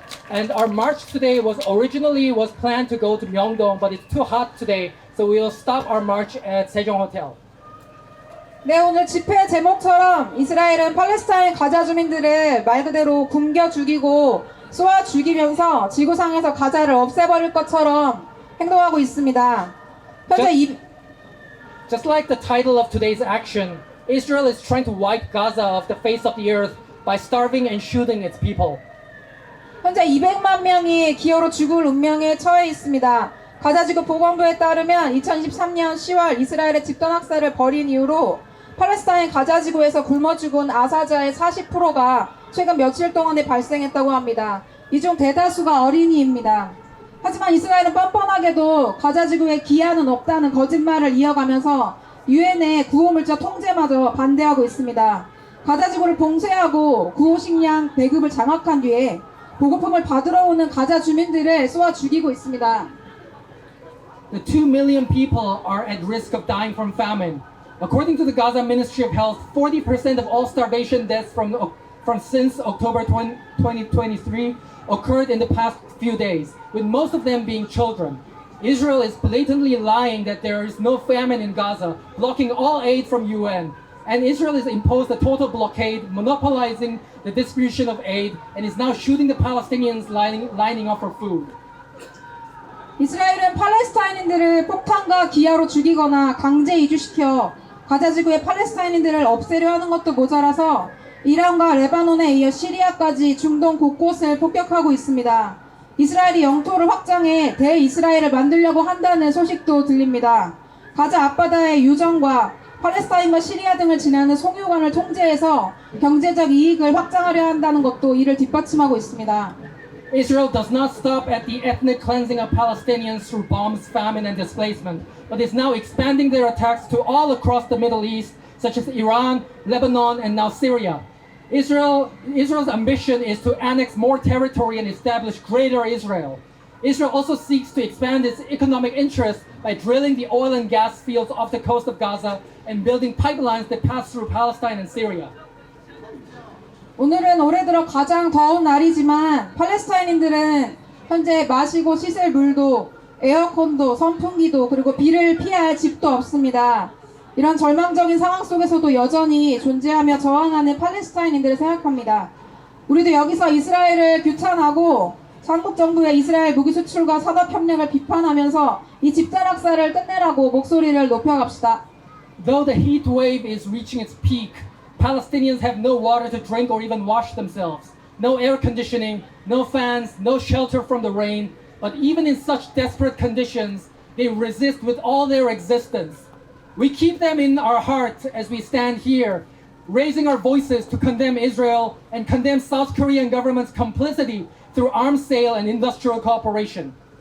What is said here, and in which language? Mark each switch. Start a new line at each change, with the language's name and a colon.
English: And our march today was planned to go to Myeongdong, but it's too hot today, so we will stop our march at Sejong Hotel.
Korean: 네, 오늘 집회 제목처럼 이스라엘은 팔레스타인 가자 주민들을 말 그대로 굶겨 죽이고 쏘아 죽이면서 지구상에서 가자를 없애버릴 것처럼 행동하고 있습니다. 현재
English: Just like the title of today's action, Israel is trying to wipe Gaza off the face of the earth by starving and shooting its people.
Korean: 현재 200만 명이 기어로 죽을 운명에 처해 있습니다. 가자지구 보건부에 따르면 2023년 10월 이스라엘의 집단 학살을 벌인 이후로 팔레스타인 가자지구에서 굶어 죽은 아사자의 40%가 최근 며칠 동안에 발생했다고 합니다. 이 중 대다수가 어린이입니다. 하지만 이스라엘은 뻔뻔하게도 가자지구에 기한은 없다는 거짓말을 이어가면서 유엔의 구호물자 통제마저 반대하고 있습니다. 가자지구를 봉쇄하고 구호식량 배급을 장악한 뒤에 보급품을 받으러 오는 가자 주민들을 쏘아 죽이고 있습니다.
English: The 2 million people are at risk of dying from famine. According to the Gaza Ministry of Health, 40% of all starvation deaths from since October 2023 occurred in the past few days, with most of them being children. Israel is blatantly lying that there is no famine in Gaza, blocking all aid from UN. And Israel has imposed a total blockade, monopolizing the distribution of aid, and is now shooting the Palestinians lining up for food.
Korean: 이스라엘은 팔레스타인인들을 폭탄과 기아로 죽이거나 강제 이주시켜 가자 지구의 팔레스타인인들을 없애려 하는 것도 모자라서 이란과 레바논에 이어 시리아까지 중동 곳곳을 폭격하고 있습니다. 이스라엘이 영토를 확장해 대이스라엘을 만들려고 한다는 소식도 들립니다. 가자 앞바다의 유정과 팔레스타인과 시리아 등을 지나는 송유관을 통제해서 경제적 이익을 확장하려 한다는 것도 이를 뒷받침하고 있습니다.
English: Israel does not stop at the ethnic cleansing of Palestinians through bombs, famine, and displacement, but is now expanding their attacks to all across the Middle East, such as Iran, Lebanon, and now Syria. Israel's ambition is to annex more territory and establish greater Israel. Israel also seeks to expand its economic interests by drilling the oil and gas fields off the coast of Gaza and building pipelines that pass through Palestine and Syria.
Korean: 오늘은 올해 들어 가장 더운 날이지만 팔레스타인인들은 현재 마시고 씻을 물도 에어컨도 선풍기도 그리고 비를 피할 집도 없습니다. 이런 절망적인 상황 속에서도 여전히 존재하며 저항하는 팔레스타인인들을 생각합니다. 우리도 여기서 이스라엘을 규탄하고 한국 정부의 이스라엘 무기 수출과 산업협력을 비판하면서 이 집단학살을 끝내라고 목소리를 높여갑시다.
English: Though the heat wave is reaching its peak, Palestinians have no water to drink or even wash themselves, no air conditioning, no fans, no shelter from the rain. But even in such desperate conditions, they resist with all their existence. We keep them in our hearts as we stand here, raising our voices to condemn Israel and condemn South Korean government's complicity through arms sale and industrial cooperation.